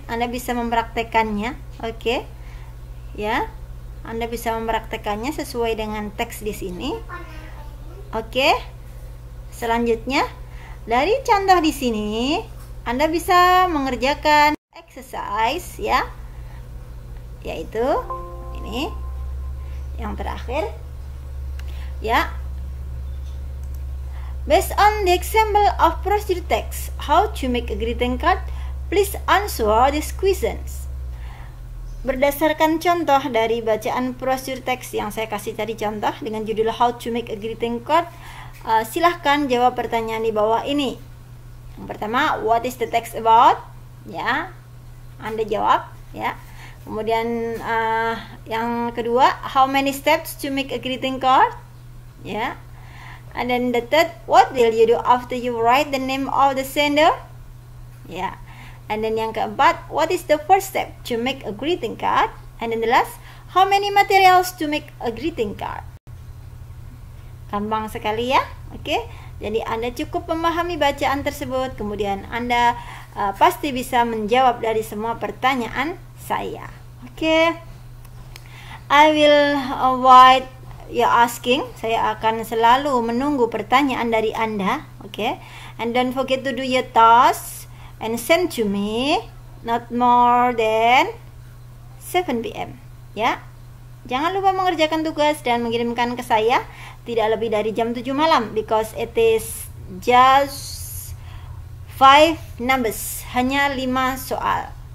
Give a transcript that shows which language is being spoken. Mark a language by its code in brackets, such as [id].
[id] Anda bisa mempraktekannya, oke. Ya, Anda bisa mempraktekannya sesuai dengan teks di sini. Oke. Selanjutnya, dari contoh di sini, Anda bisa mengerjakan exercise, ya. Yaitu ini yang terakhir. Ya. [en] Based on the example of procedure text, how to make a greeting card, please answer these questions. [id] Berdasarkan contoh dari bacaan prosedur teks yang saya kasih tadi contoh dengan judul How to Make a Greeting Card, silahkan jawab pertanyaan di bawah ini. Yang pertama, [en] what is the text about? [id] Ya, Anda jawab, ya. Kemudian yang kedua, [en] how many steps to make a greeting card? Ya. And then the third, what will you do after you write the name of the sender? Ya. And then [id] yang keempat, [en] what is the first step to make a greeting card? And then the last, how many materials to make a greeting card? [id] Gampang sekali, ya. Oke. Jadi Anda cukup memahami bacaan tersebut, kemudian Anda pasti bisa menjawab dari semua pertanyaan saya. Oke. [en] I will avoid you asking. [id] Saya akan selalu menunggu pertanyaan dari Anda. Oke. [en] And don't forget to do your tasks and send to me not more than 7 PM, ya. [id] Jangan lupa mengerjakan tugas dan mengirimkan ke saya tidak lebih dari jam 7 malam, [en] because it is just 5 numbers, [id] hanya 5 soal.